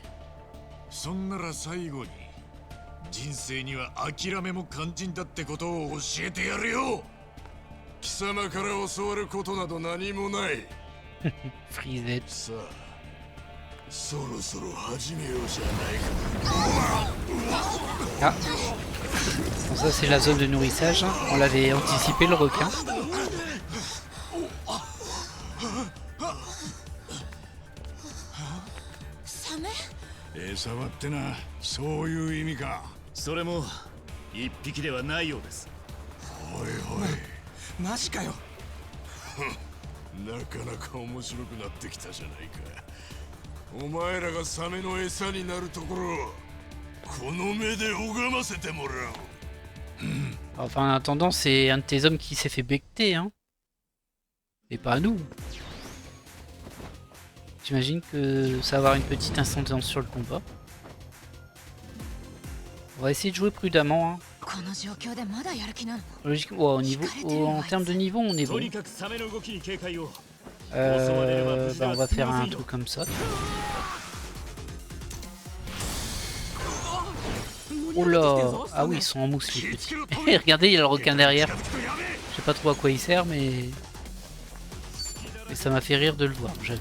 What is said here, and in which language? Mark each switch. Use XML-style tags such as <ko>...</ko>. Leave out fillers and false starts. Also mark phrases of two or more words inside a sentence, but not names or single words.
<ja>そんなら最後に人生には諦めも肝心だってことを教えてやるよ。貴様から教わることなど何もない。</ja> <fr>Frisette.</fr> <ja>さあ、そろそろ始めようじゃないか。 Ah.</ja> <fr>Bon, ça c'est la zone de nourrissage. Hein. On l'avait anticipé le requin.</fr> <ja>餌場ってな、そういう意味か。それも一匹ではないようです。おいおい、マジかよ。なかなか面白くなってきたじゃないか。お前らがサメの餌になるところ、この目で拝ませてもらおう。</ja> <fr>Enfin, en attendant, c'est un de tes hommes qui s'est fait becter, hein. Et pas nous. J'imagine que ça va avoir une petite incidence sur le combat. On va essayer de jouer prudemment, hein.</fr> <ja>この状況でまだやる気なの？</ja> <fr>Logiquement, en termes de niveau, on est</fr> <ja>と</ja> <fr>bon.</fr> <ja>にかくサメの動きに警戒を。</ja> <fr>Bah, on va faire un truc comme ça. Oh là! Ah oui, ils sont en mousse les petits. Et regardez, il y a le requin derrière. Je sais pas trop à quoi il sert, mais ça m'a fait rire de le voir, j'avoue.</fr>